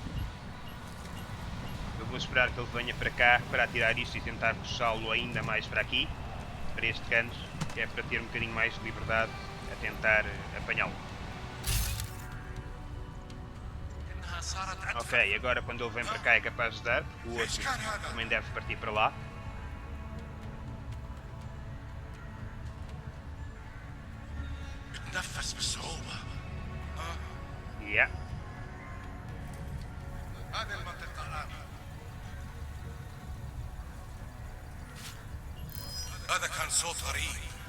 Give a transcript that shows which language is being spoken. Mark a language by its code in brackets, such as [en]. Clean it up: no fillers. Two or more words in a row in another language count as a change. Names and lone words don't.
[pt] Eu vou esperar que ele venha para cá para atirar isto e tentar puxá-lo ainda mais para aqui, para este canto, que é para ter um bocadinho mais de liberdade a tentar apanhá-lo. Ok, agora quando ele vem para cá é capaz de dar, porque o outro também deve partir para lá. [ar] بتنفس بصعوبة. [en] Yeah. [ar] هذه المنطقة آمنة. هذا كان صوت غريب.